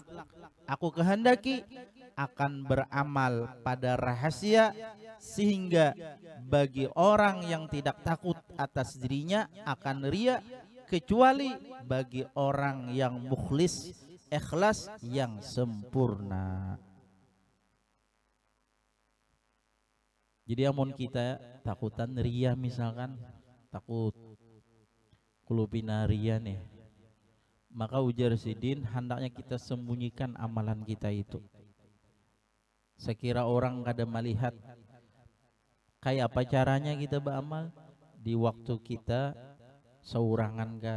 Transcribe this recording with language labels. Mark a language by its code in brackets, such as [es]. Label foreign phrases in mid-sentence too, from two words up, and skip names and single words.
[id] Aku kehendaki akan beramal pada rahasia, sehingga bagi orang yang tidak takut atas dirinya akan riya, kecuali bagi orang yang mukhlis, ikhlas yang sempurna. [bjn] Jadi amun kita takutan riya, misalkan takut kulupina riya nih, maka ujar Sidin hendaknya kita sembunyikan amalan kita itu. Sekira orang kada melihat. Kayak apa caranya kita beramal? Di waktu kita seurangan kah?